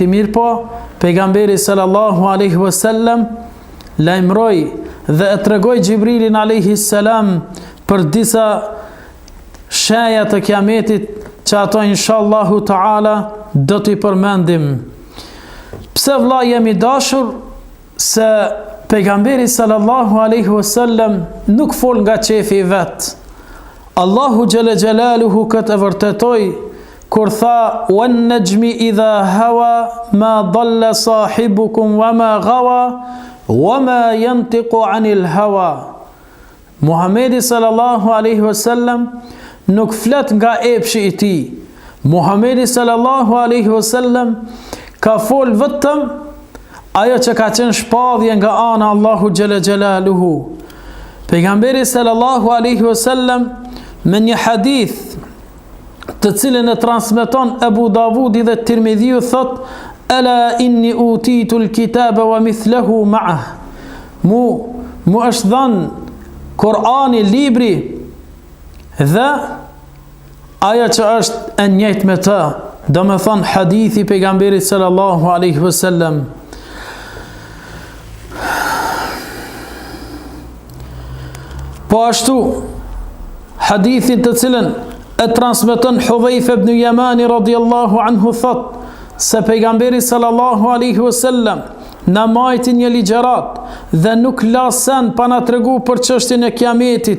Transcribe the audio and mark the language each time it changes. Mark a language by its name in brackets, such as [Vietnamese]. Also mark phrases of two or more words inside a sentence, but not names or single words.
[Albanian] Mirë po, pejgamberi [Arabic] صلى الله عليه وسلم [Albanian] lajmëroi dhe e tregoi Gjibrilin [Arabic] عليه السلام [Albanian] për disa shenja të kiametit, që ato [Arabic] إن شاء الله تعالى [Albanian] do t'i përmendim. Pse vëlla jemi dashur? Se pejgamberi [Arabic] صلى الله عليه وسلم [Albanian] nuk fol nga qefi i vet. [Arabic] الله جل جلاله [Albanian] këtë e vërtetoi kur tha: [Arabic] "والنجم إذا هوى ما ضل صاحبكم وما غوى وما ينطق عن الهوى." [Albanian] Muhamedi [Arabic] صلى الله عليه وسلم [Albanian] nuk flet nga epshi i tij. Muhamedi [Arabic] صلى الله عليه وسلم [Albanian] ka fol vetëm ajo që ka qenë shpadhje nga ana [Arabic] الله جل جلاله. [Albanian] Pejgamberi [Arabic] صلى الله عليه وسلم [Albanian] me një hadith të cilën e transmeton Abu Davudi dhe Tirmidhiu thot: [Arabic] "ألا إني أوتيت الكتاب ومثله معه." [Albanian] Mu është dhënë Kur'ani, libri, dhe ajo që është e njëjtë me të, do me thonë hadithi pejgamberit [Arabic] صلى الله عليه وسلم. [Albanian] Po ashtu hadithin të cilën e transmeton Hudhaifa ibn Yamani [Arabic] رضي الله عنه [Albanian] thot se pejgamberi [Arabic] صلى الله عليه وسلم [Albanian] na majti një ligjërat dhe nuk la sen pa na tregu për çështjen e kiametit.